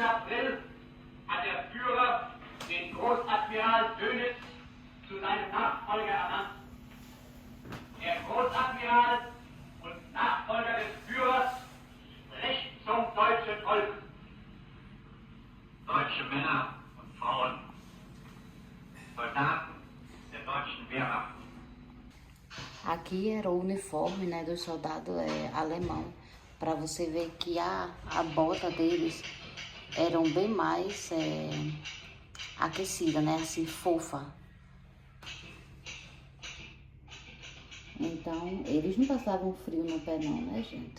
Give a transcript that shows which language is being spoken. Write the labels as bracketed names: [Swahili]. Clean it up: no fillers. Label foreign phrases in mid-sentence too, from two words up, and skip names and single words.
[German] April hat der Führer den Großadmiral Dönitz zu seinem Nachfolger ernannt. Der Großadmiral und Nachfolger des Führers spricht zum deutschen Volk. Deutsche Männer und Frauen, Soldaten der deutschen Wehrmacht. [Portuguese] Aqui era o uniforme, né, do soldado alemão, para você ver que a bota deles eram bem mais aquecida, né, assim, fofa. Então, eles não passavam frio no pé não, né, gente?